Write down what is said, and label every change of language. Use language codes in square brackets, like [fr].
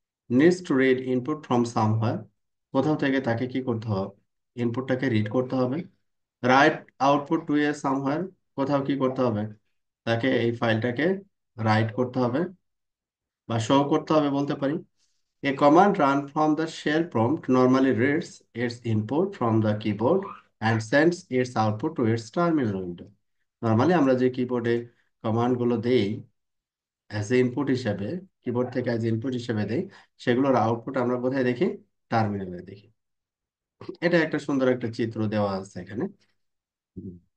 [en] needs to read input from somewhere, [bn] কোথাও থেকে তাকে কি করতে হবে, ইনপুটটাকে রিড করতে হবে। [en] write output to a somewhere, [bn] কোথাও কি করতে হবে, তাকে এই ফাইলটাকে রাইট করতে হবে বা শো করতে হবে বলতে পারি। [en] A command run from the shell prompt normally reads its input from the keyboard and sends its output to its terminal window. [bn] Normally আমরা যে কিবোর্ডে কমান্ডগুলো দেই অ্যাজ এ ইনপুট হিসেবে, কিবোর্ড থেকে অ্যাজ ইনপুট হিসেবে দেই, সেগুলোর আউটপুট আমরা কোথায় দেখি, টার্মিনালে দেখি। এটা একটা সুন্দর একটা চিত্র দেওয়া আছে এখানে। হুম।